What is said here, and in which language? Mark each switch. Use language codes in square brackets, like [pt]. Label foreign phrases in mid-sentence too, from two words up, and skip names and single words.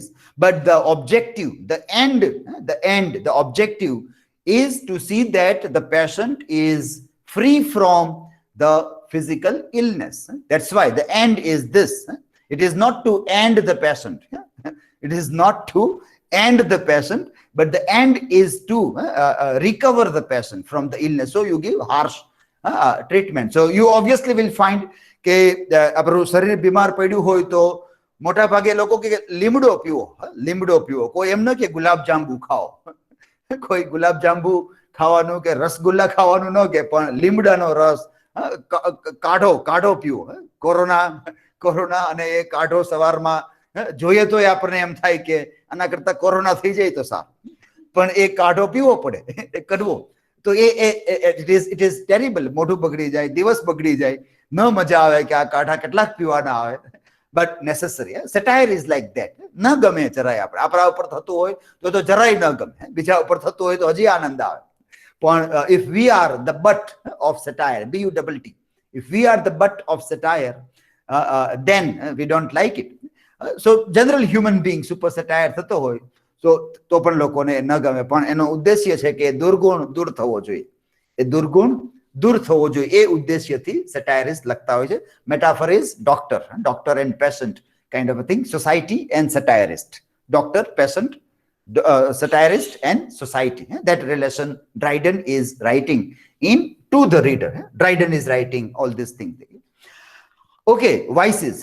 [en] But the objective, the objective is to see that the patient is free from the physical illness. That's why the end is this. It is not to end the patient. It is not to end the patient, but the end is to recover the patient from the illness. So you give harsh treatment. So you obviously will find [gu] કે આપણું શરીર બીમાર પડ્યું હોય તો મોટા ભાગે લોકો કે લીમડો પીવો. કોઈ એમ ન કે ગુલાબ જાંબુ ખાઓ. કોઈ ગુલાબ જાંબુ ખાવાનું કે રસગુલ્લા ખાવાનું ન કે, પણ લીમડાનો રસ, કાઢો પીવો. કોરોના અને એ કાઢો સવારમાં જોઈએ તો આપણને એમ થાય કે આના કરતા કોરોના થઈ જાય તો સારું, પણ એ કાઢો પીવો પડે, એ કડવો. [en] તો it is terrible. [gu] મોઢું બગડી જાય, દિવસ બગડી જાય, ન મજા આવે કે આ કાઢા કેટલાક પીવાના આવે, [en] but necessary. Satire is like that. [gu] ન ગમે જરાય. આપણા ઉપર થતું હોય તો જરાય ન ગમે, બીજા ઉપર થતું હોય તો હજી આનંદ આવે. [en] if we are the butt of satire, BUTT, if we are the butt of satire, then we don't like it. So general human being super satire [gu] થતો હોય so તો પણ લોકોને ન ગમે, પણ એનો ઉદ્દેશ્ય છે કે દુર્ગુણ દૂર થવો જોઈએ, એ દુર્ગુણ દૂર થવો જોઈએ, એ ઉદ્દેશ્યથી સટાયરિસ્ટ લખતા હોય છે. [en] metaphor is doctor and peasant kind of a thing, society and satirist, doctor, peasant, satirist and society. That relation Dryden is writing in to the reader. Dryden is writing all these things. Okay, vices.